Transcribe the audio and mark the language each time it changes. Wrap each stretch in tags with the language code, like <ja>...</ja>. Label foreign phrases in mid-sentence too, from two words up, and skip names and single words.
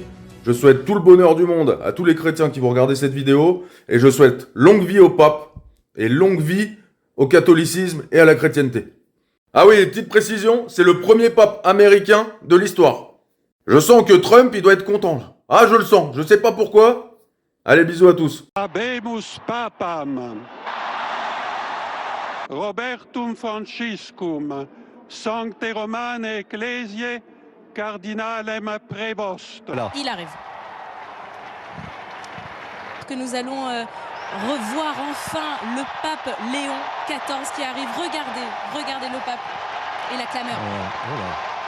<fr>Je souhaite tout le bonheur du monde à tous les chrétiens qui vont regarder cette vidéo, et je souhaite longue vie au pape, et longue vie au catholicisme et à la chrétienté. Ah oui, petite précision, c'est le premier pape américain de l'histoire. Je sens que Trump, il doit être content là. Ah, je le sens, je sais pas pourquoi. Allez, bisous à tous.</fr> <la>Habemus papam. Robertum Franciscum, Sancte Romane Ecclesiae, Cardinalem Prevost.</la> <fr>Il arrive. Que nous allons revoir enfin le pape Léon XIV qui arrive. Regardez le pape et la clameur.</fr>